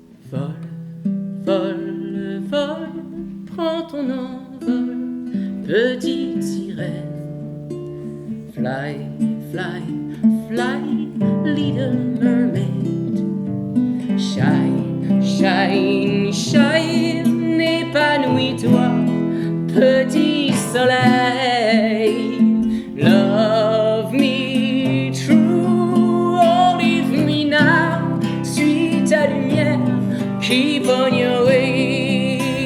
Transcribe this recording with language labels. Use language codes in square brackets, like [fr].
[fr] Vole, vole, vole, prends ton envol, petite sirène. [en] Fly, fly, fly, little mermaid. Shine, shine, shine, [fr] épanouis-toi, petit soleil. [en] Love me true, oh leave me now. [fr] Suis ta lumière, [en] keep on your way.